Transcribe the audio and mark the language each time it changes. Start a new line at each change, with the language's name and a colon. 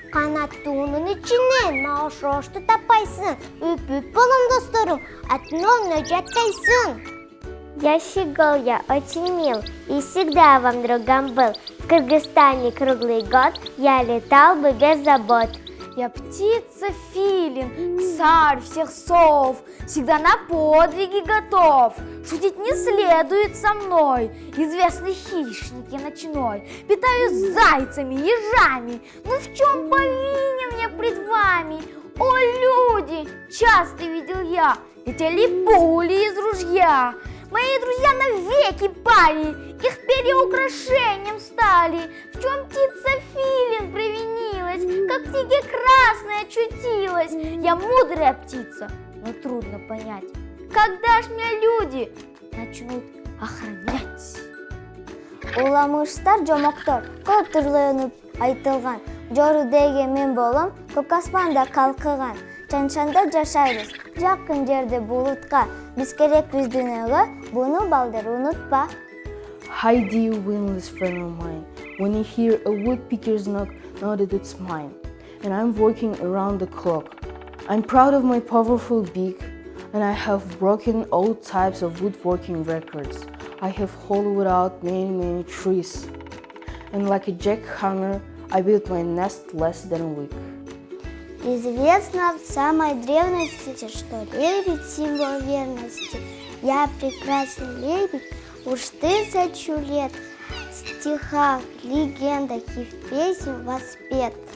Kyrgyz: Канаттуунун ичинен маошошту таппайсың. Үп-үп болом досторум, атыңа жаттайсың.
Russian: Я Щегол, я очень мил и всегда вам другом был. В Кыргызстане круглый год я летал бы без забот. Я птица филин, царь всех сов, всегда на подвиги готов. Шутить не следует со мной, известный хищник я ночной. Питаюсь зайцами, ежами, ну в чем повинен мне пред вами? О, люди, часто видел я, летели пули из ружья. Мои друзья навеки пали, их перья украшением стали. В чем птица филин провинилась, как в тиге красная очутилась? Я мудрая птица, но трудно понять, когда ж меня люди начнут охранять?
Kyrgyz: Уламыштар жомоктор, көп түрлөнүп айтылган. Жору деген мен болом, көк аспанда калкыган. Чаншанда жашайбыз, жакын жерде булутка. Биз керекпиз дүйнөгө, буну балдар унутпа.
English: Hi dear wingless friend of mine, when you hear a woodpecker's knock, know that it's mine, and I'm working around the clock. I'm proud of my powerful beak, and I have broken all types of woodworking records. I have hollowed out many trees, and like a jackhammer, I built my nest less than a week.
Russian: Известно в самой древности, что лебедь – символ верности. Я прекрасный лебедь уж 1000 лет. В стихах, легендах и в песнях воспет.